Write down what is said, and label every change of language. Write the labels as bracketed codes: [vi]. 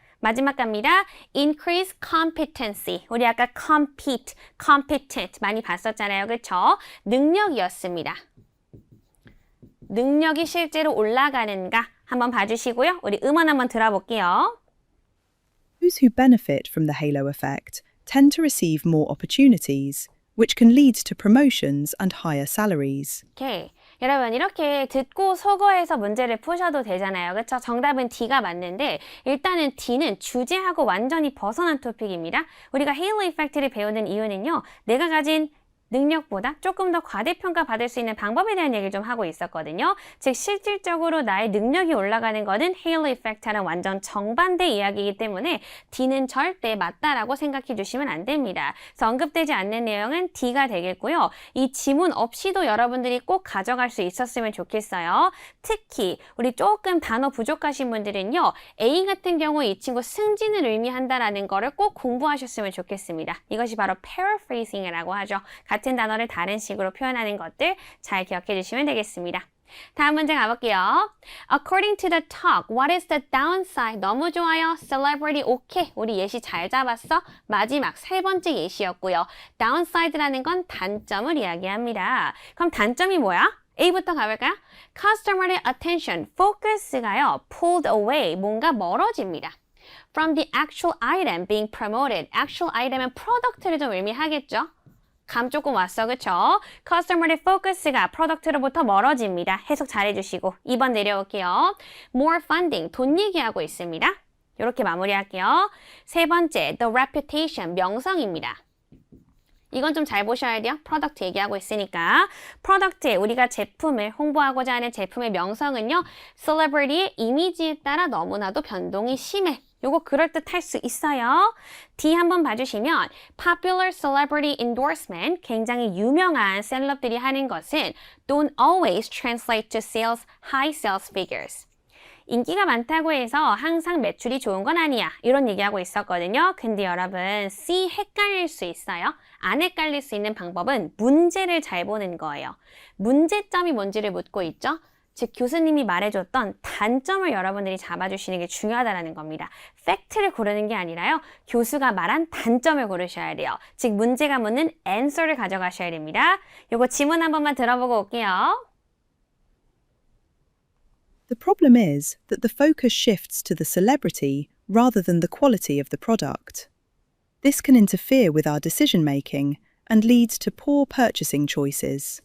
[ko] 마지막 갑니다. [en] Increase competency. [ko] 우리 아까 compete, competent 많이 봤었잖아요. 그쵸? 능력이었습니다. 능력이 실제로 올라가는가? 한번 봐주시고요. 우리 음원 한번 들어볼게요. [en] Those who benefit from the halo effect tend to receive more opportunities, which can lead to promotions and higher salaries. [ko] 오케이. 여러분 이렇게 듣고 속어해서 문제를 푸셔도 되잖아요. 그쵸? 정답은 D가 맞는데 일단은 D는 주제하고 완전히 벗어난 토픽입니다. 우리가 헤일로 이펙트를 배우는 이유는요. 내가 가진 능력보다 조금 더 과대평가 받을 수 있는 방법에 대한 얘기를 좀 하고 있었거든요. 즉 실질적으로 나의 능력이 올라가는 거는 헤일로 이펙트랑 완전 정반대 이야기이기 때문에 D는 절대 맞다라고 생각해 주시면 안 됩니다. 그래서 언급되지 않는 내용은 D가 되겠고요. 이 지문 없이도 여러분들이 꼭 가져갈 수 있었으면 좋겠어요. 특히 우리 조금 단어 부족하신 분들은요. A 같은 경우 이 친구 승진을 의미한다라는 거를 꼭 공부하셨으면 좋겠습니다. 이것이 바로 paraphrasing이라고 하죠. 같은 단어를 다른 식으로 표현하는 것들 잘 기억해 주시면 되겠습니다. 다음 문제 가볼게요. [en] According to the talk, what is the downside? [ko] 너무 좋아요. Celebrity, 오케이. 우리 예시 잘 잡았어. 마지막 세 번째 예시였고요. Downside라는 건 단점을 이야기합니다. 그럼 단점이 뭐야? A부터 가볼까요? Customer의 attention, focus가요. [en] pulled away, [ko] 뭔가 멀어집니다. [en] From the actual item being promoted. [ko] actual item은 product를 좀 의미하겠죠? 감 조금 왔어, 그쵸? Customer의 focus가 프로덕트로부터 멀어집니다. 해석 잘 해주시고 2번 내려올게요. [en] More funding, [ko] 돈 얘기하고 있습니다. 이렇게 마무리할게요. 세 번째, the reputation, 명성입니다. 이건 좀 잘 보셔야 돼요. 프로덕트 얘기하고 있으니까. 프로덕트에 우리가 제품을 홍보하고자 하는 제품의 명성은요. 셀레브리티의 이미지에 따라 너무나도 변동이 심해. 요거 그럴듯할 수 있어요. D 한번 봐주시면 [en] popular celebrity endorsement, [ko] 굉장히 유명한 셀럽들이 하는 것은 [en] don't always translate to sales, high sales figures. [ko] 인기가 많다고 해서 항상 매출이 좋은 건 아니야. 이런 얘기하고 있었거든요. 근데 여러분 C 헷갈릴 수 있어요. 안 헷갈릴 수 있는 방법은 문제를 잘 보는 거예요. 문제점이 뭔지를 묻고 있죠. 즉 교수님이 말해줬던 단점을 여러분들이 잡아주시는 게 중요하다는 겁니다. 팩트를 고르는 게 아니라요. 교수가 말한 단점을 고르셔야 돼요. 즉 문제가 묻는 answer를 가져가셔야 됩니다. 요거 지문 한 번만 들어보고 올게요. [en] The problem is that the focus shifts to the celebrity rather than the quality of the product. This can interfere with our decision making and leads to poor purchasing choices.